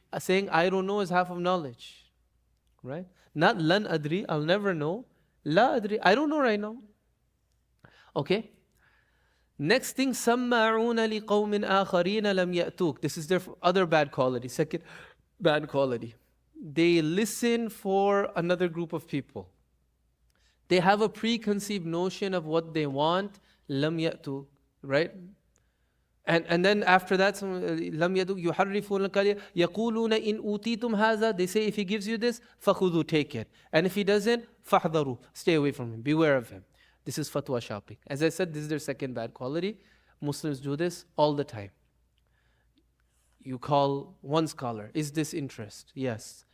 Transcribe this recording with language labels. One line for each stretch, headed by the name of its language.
English: Saying, I don't know is half of knowledge, right? Not
Arabic: lan adri,
English: I'll never know.
Arabic: La adri,
English: I don't know right now. Okay? Next thing,
Arabic: سَمَّعُونَ لِقَوْمٍ آخَرِينَ لَمْ يَأْتُوكَ.
English: This is their other bad quality, second bad quality. They listen for another group of people. They have a preconceived notion of what they want.
Arabic: لَمْ يَأْتُوكَ,
English: right? And then after that,
Arabic: لَمْ يَدُوكَ يُحَرِّفُونَ الْكَلِمَ يَقُولُونَ إِنْ أُوتِيتُمْ هَذَا.
English: They say if he gives you this,
Arabic: فَخُذُوا,
English: take it. And if he doesn't,
Arabic: فَحْذَرُوا,
English: stay away from him, beware of him. This is fatwa shopping. As I said, this is their second bad quality. Muslims do this all the time. You call one scholar, is this interest? Yes.